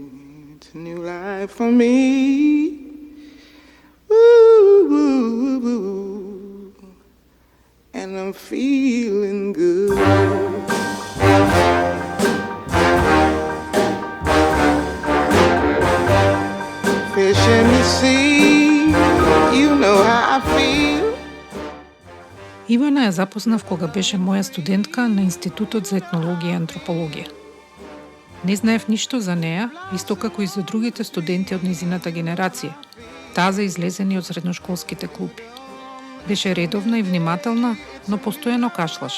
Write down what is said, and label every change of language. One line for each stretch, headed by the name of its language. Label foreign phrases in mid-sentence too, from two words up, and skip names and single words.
English: It's a new life for me. Woo, woo, woo, woo. And I'm feeling good. Fish in the sea, you know how I feel.
Macedonian: Ивана ја запознав кога беше моја студентка на Институтот за етнологија и антропологија. Не знаев ништо за неа, исто како и за другите студенти од незината генерација, таза излезени од средношколските клупи. Беше редовна и внимателна, но постојано кашлаше.